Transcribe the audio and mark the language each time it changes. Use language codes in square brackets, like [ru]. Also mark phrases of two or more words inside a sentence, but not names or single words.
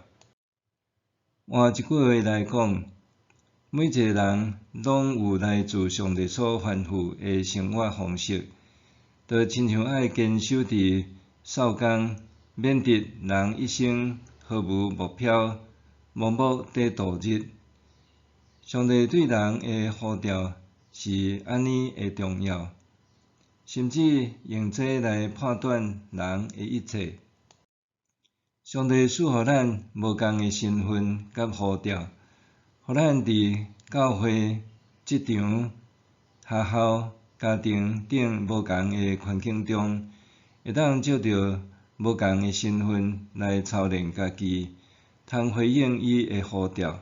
[nan] 换一句话来讲，每一个人拢有来自上帝所吩咐的生活方式，就亲像爱坚守伫少工，免得人一生毫无目标、盲目地度日。上帝对人的呼召是安尼的重要，甚至用这来判断人的一切。上帝赐予咱无共诶身份甲呼召，互咱伫教会、职场、学校、家庭等无共诶环境中，会当借着无共诶身份来操练家己，通回应伊诶呼召。